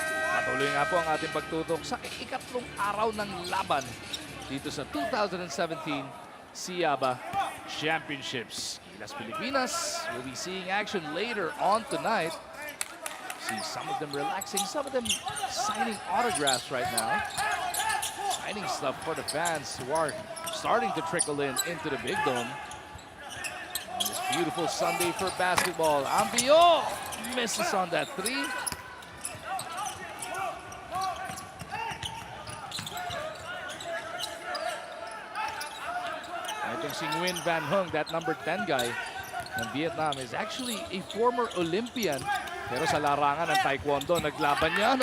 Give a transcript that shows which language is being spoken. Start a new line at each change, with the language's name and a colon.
Filipino: Patuloy nga po ang ating pagtutok sa ikatlong araw ng laban dito sa 2017 SEABA Championships.
English: Gilas Pilipinas will be seeing action later on tonight. See some of them relaxing, some of them signing autographs right now. Signing stuff for the fans who are starting to trickle into the Big Dome. On this beautiful Sunday for basketball. Ambio misses on that three. I think si Nguyen Van Hung, that number 10 guy ng Vietnam, is actually a former Olympian.
Filipino: Pero sa larangan ng Taekwondo, naglaban yan.